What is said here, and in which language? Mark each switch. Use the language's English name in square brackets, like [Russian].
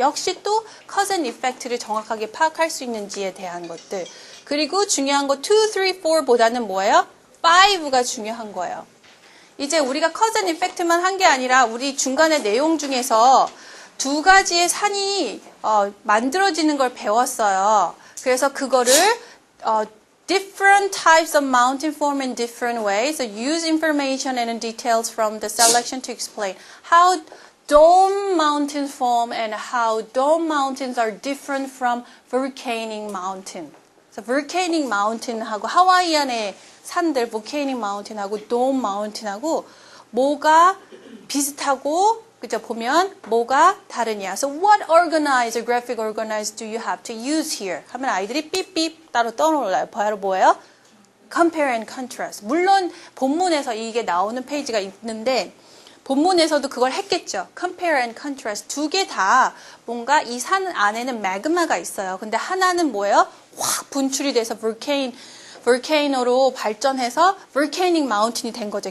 [Korean] 역시 또 cause and effect를 정확하게 파악할 수 있는지에 대한 것들. 그리고 중요한 거 2, 3, 4보다는 뭐예요? 5가 중요한 거예요. 이제 우리가 cause and effect만 한 게 아니라 우리 중간에 내용 중에서 두 가지의 산이 만들어지는 걸 배웠어요. 그래서 그거를 [English] different types of mountain form in different ways. So use information and details from the selection to explain how dome mountains form and how dome mountains are different from volcanic mountain. [Korean] So volcanic mountain하고 하와이안의 산들, volcanic mountain하고 dome mountain하고 뭐가 비슷하고 그죠? 보면 뭐가 다르냐. [English] So what organizer, graphic organizer do you have to use here? [Korean] 하면 아이들이 삐삐 따로 떠올라요. 바로 뭐예요? [English] Compare and contrast. [Korean] 물론 본문에서 이게 나오는 페이지가 있는데 본문에서도 그걸 했겠죠. [English] Compare and contrast. [Korean] 두 개 다 뭔가 이 산 안에는 매그마가 있어요. 근데 하나는 뭐예요? 확 분출이 돼서 볼케이노로 발전해서 volcanic mountain이 된 거죠.